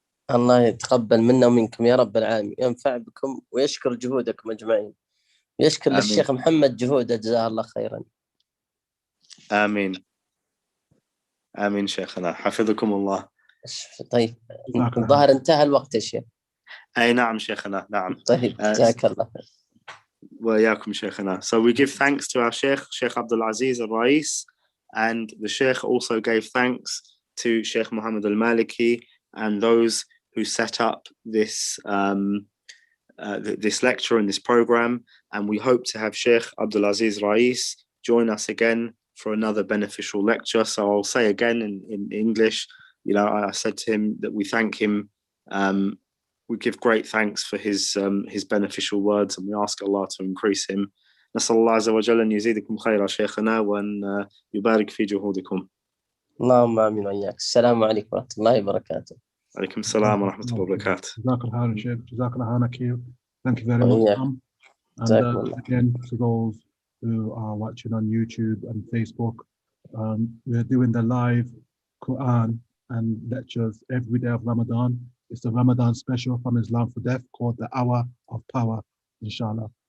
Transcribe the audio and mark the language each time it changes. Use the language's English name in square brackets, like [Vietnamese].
[Arabic] الله يتقبل منا ومنكم يا رب العالمين، ينفع بكم ويشكر جهودكم أجمعين، يشكر للشيخ محمد جهوده جزاه الله خيرا. آمين آمين شيخنا، حفظكم الله. طيب الظاهر انتهى الوقت يا شيخ. أي نعم شيخنا، نعم. طيب جزاك الله. وإياكم شيخنا. [English] So we give thanks to our Sheikh Abdul Aziz Al-Rais, and the Sheikh also gave thanks to Sheikh Muhammad Al-Maliki and those who set up this this lecture and this program. And we hope to have Sheikh Abdul Aziz Rais join us again for another beneficial lecture. So I'll say again in English, you know, I said to him that we thank him, we give great thanks for his beneficial words, and we ask Allah to increase him. [Arabic] نسأل الله عز وجل أن يزيدكم خيرا شيخنا وأن يبارك في جهودكم. اللهم آمين وإياك. السلام عليكم ورحمة الله وبركاته. عليكم السلام ورحمة الله وبركاته. جزاك الله خير شيخ. جزاك الله خير. [English] Thank you very much. And again, to those who are watching on YouTube and Facebook, we're doing the live Qur'an and lectures every day of Ramadan. It's the Ramadan special from Islam for Deaf called the Hour of Power, inshallah.